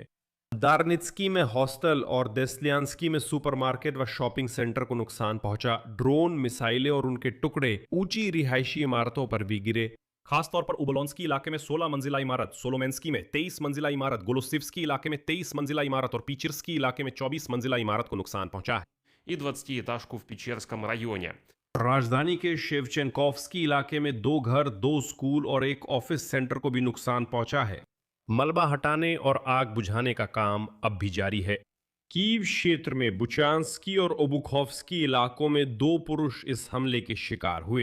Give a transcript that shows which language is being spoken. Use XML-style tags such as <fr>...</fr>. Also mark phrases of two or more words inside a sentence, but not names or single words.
<hi>दार्नित्स्की में हॉस्टल और देस्लियान्स्की में सुपरमार्केट व शॉपिंग सेंटर को नुकसान पहुंचा। ड्रोन, मिसाइलें और उनके टुकड़े ऊंची रिहायशी इमारतों पर भी गिरे। खासतौर पर उबलोंस्की इलाके में 16 मंजिला इमारत, सोलोमेंस्की में 23 मंजिला इमारत, गोलोसिव्स्की इलाके में 23 मंजिला इमारत और पीचिर्स्की इलाके में 24 मंजिला इमारत को नुकसान पहुंचा है।</hi> <ru>и 20-этажку в Печерском районе.</ru> <hi>राजधानी के शेवचेंकोव्स्की इलाके में 2 घर, 2 स्कूल और एक ऑफिस सेंटर को भी नुकसान पहुंचा है। मलबा हटाने और आग बुझाने का काम अब भी जारी है। कीव क्षेत्र में बुचांस्की और ओबुखोव्स्की इलाकों में 2 पुरुष इस हमले के शिकार हुए।</hi>